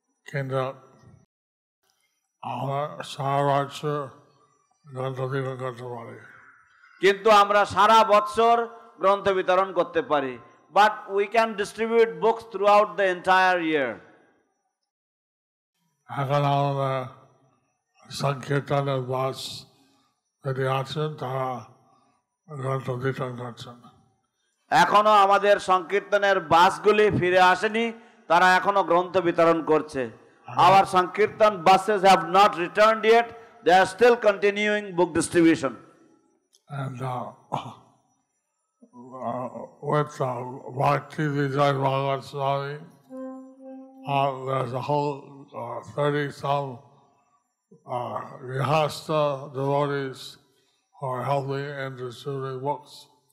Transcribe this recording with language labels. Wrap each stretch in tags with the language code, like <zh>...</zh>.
<bn>কিন্তু আমরা সারা বছর গ্রন্থ বিতরণ করতে পারি। কিন্তু আমরা সারা বছর গ্রন্থ বিতরণ করতে পারি।</bn> <en>But we can distribute books throughout the entire year.</en> <bn>এখন আমাদের সংকীর্তনের বাস যদি আছেন তারা গ্রন্থ বিতরণ করছেন। এখনো আমাদের সংকীর্তনের বাসগুলি ফিরে আসেনি, তারা এখনো গ্রন্থ বিতরণ করছে।</bn> <en>Our Sankirtan buses have not returned yet. They are still continuing book distribution. And with Bhakti Vijay Bhagavat Swami, there's a whole 30-some Grihastha devotees who are helping in distributing books.</en>